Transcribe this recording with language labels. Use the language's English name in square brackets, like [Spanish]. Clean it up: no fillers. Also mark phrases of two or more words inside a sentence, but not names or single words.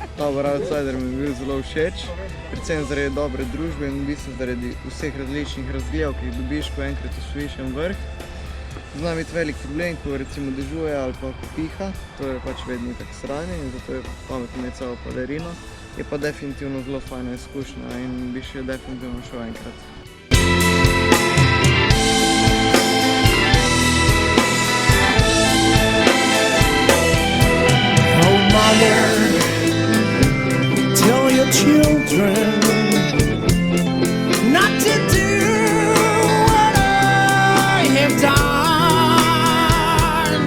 [Slovenian] Tabor Outsider mi je bil zelo všeč, predvsem zaradi dobre družbe in v bistvu zaradi vseh različnih razgledov, ki jih dobiš, ko enkrat osvojiš en vrh. Zna biti velik problem, ko recimo dežuje ali pa ko piha, to je pač vedno tako sranje in zato je pametno imeti celo palerino. Je pa definitivno zelo fajna izkušnja in bi še definitivno šel enkrat. [English] Oh mother, tell your children not to do what I have done.